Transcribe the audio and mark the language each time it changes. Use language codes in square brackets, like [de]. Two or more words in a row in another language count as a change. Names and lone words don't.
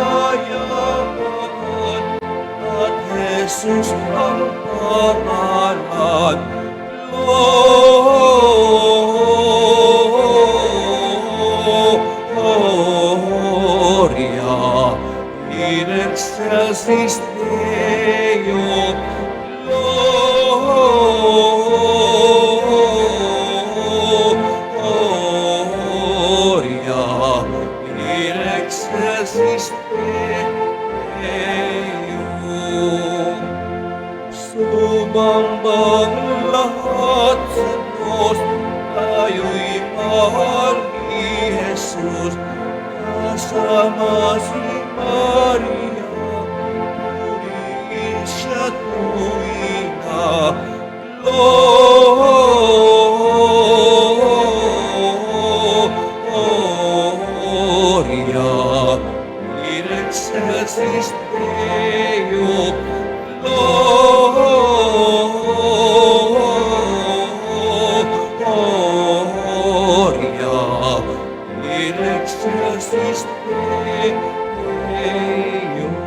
[tl] kayaman at Jesus ang pangalan. [la] Gloria in excelsis Deo. Gloria in excelsis Deo. [tl] Sumambang lahat sa Diyos, tayo'y mahal ni Jesus. Kasama si Maria, purihin siya tuwina. [la] Gloria in excelsis Deo. Gloria in excelsis Deo.